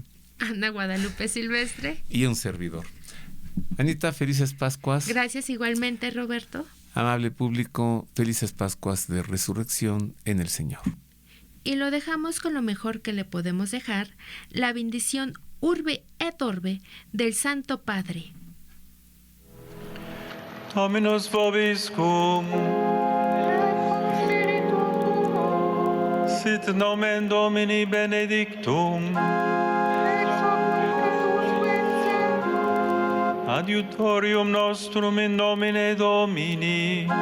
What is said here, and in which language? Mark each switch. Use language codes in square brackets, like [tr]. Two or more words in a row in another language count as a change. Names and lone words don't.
[es] Ana Guadalupe Silvestre y un servidor. Anita, felices Pascuas. Gracias igualmente, Roberto. Amable público, felices Pascuas de Resurrección en el Señor. Y lo dejamos con lo mejor que le podemos dejar, la bendición [la] Urbe et Orbe [es] del Santo Padre. [la] Dominus vobiscum. Sit nomen Domini benedictum. Adiutorium nostrum in nomine Domini.